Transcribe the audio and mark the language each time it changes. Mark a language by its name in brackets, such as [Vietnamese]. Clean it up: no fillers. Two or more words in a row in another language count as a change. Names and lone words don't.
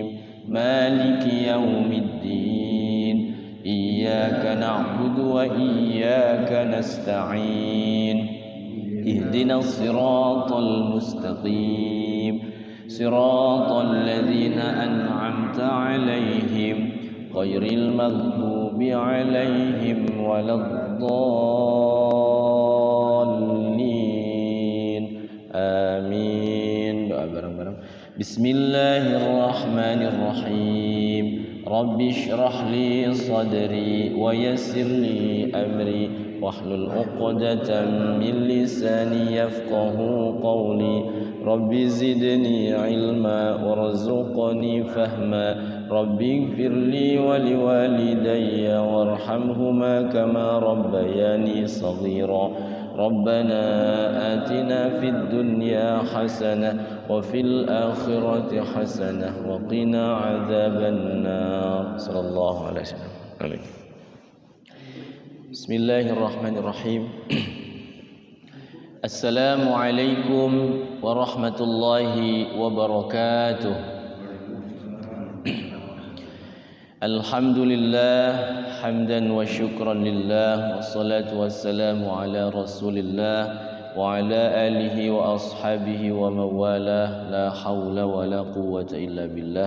[Arabic] مالك يوم الدين إياك نعبد وإياك نستعين اهدنا الصراط المستقيم صراط الذين أنعمت عليهم غير المغضوب عليهم ولا الضالين آمين. [Javanese] Doa bareng-bareng. [Arabic] بسم الله الرحمن الرحيم. رب اشرح لي صدري ويسر لي أمري واحلل عقدة من لساني يفقهوا قولي. رب زدني علما وارزقني فهما. رب اغفر لي ولوالدي وارحمهما كما ربياني صغيرا. ربنا آتنا في الدنيا حسنة وفي الآخرة حسنة وقنا عذاب النار. صلى الله عليه وسلم. Amin. بسم الله الرحمن الرحيم. السلام عليكم ورحمة الله وبركاته. الحمد لله حمدا وشكرا لله، والصلاة والسلام على رسول الله وعلى آله وأصحابه ومن والاه، لا حول ولا قوة إلا بالله.